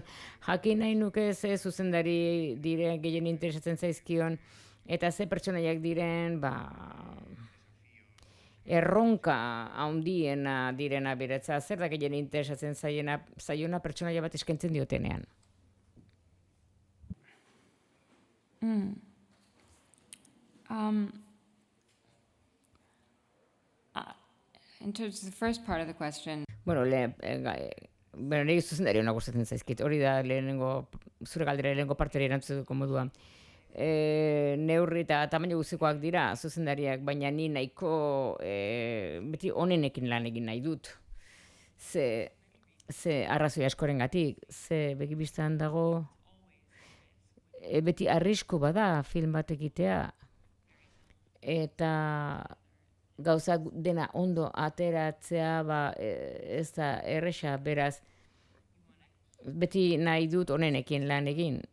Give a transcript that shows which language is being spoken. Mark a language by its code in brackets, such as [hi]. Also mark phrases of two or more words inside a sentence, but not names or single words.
[eu] Jakin nahi nuke ze zuzendari diren gehien interesatzen zaizkion, eta ze pertsonaiak diren, erronka handiena direna beretza. Zer da gehien interesatzen zaiona pertsonaia bat eskaintzen diotenean? [en] In terms of the first part of the question, [eu] Nire zuzendari honak gustatzen zaizkit. Hori da zure galdera lehenengo partera erantzuteko modua. Neurri eta tamaina guztikoak dira zuzendariak, baina ni nahiko beti onenekin lan egin nahi dut. Ze arrazoi askorengatik, ze begibistan dago beti arrisku bada film bat egitea, eta gauzak dena ondo ateratzea ez da erresa, beraz beti nahi dut onenekin lan egin.